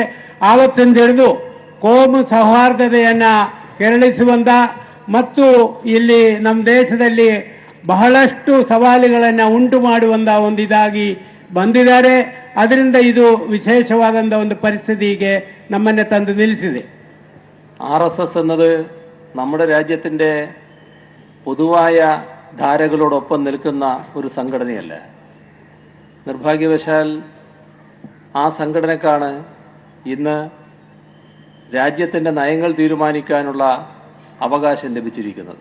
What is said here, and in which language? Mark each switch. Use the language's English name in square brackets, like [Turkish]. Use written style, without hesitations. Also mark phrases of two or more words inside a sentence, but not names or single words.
[Kannada] ಆವತ್ತಿಂದ ಹಿಡಿದು ಕೋಮು ಸೌಹಾರ್ದತೆಯನ್ನು ಕೆರಳಿಸುವಂಥ ಮತ್ತು ಇಲ್ಲಿ ನಮ್ಮ ದೇಶದಲ್ಲಿ ಬಹಳಷ್ಟು ಸವಾಲುಗಳನ್ನು ಉಂಟು ಮಾಡುವಂಥ ಒಂದು ಇದಾಗಿ ಬಂದಿದ್ದಾರೆ. ಅದರಿಂದ ಇದು ವಿಶೇಷವಾದಂಥ ಒಂದು ಪರಿಸ್ಥಿತಿಗೆ ನಮ್ಮನ್ನು ತಂದು ನಿಲ್ಲಿಸಿದೆ. [Malayalam] RSS എന്നത് നമ്മുടെ രാജ്യത്തിൻ്റെ പൊതുവായ ധാരകളോടൊപ്പം നിൽക്കുന്ന ഒരു സംഘടനയല്ല. നിർഭാഗ്യവശാൽ ആ സംഘടനക്കാണ് ഇന്ന് രാജ്യത്തിൻ്റെ നയങ്ങൾ തീരുമാനിക്കാനുള്ള അവകാശം ലഭിച്ചിരിക്കുന്നത്.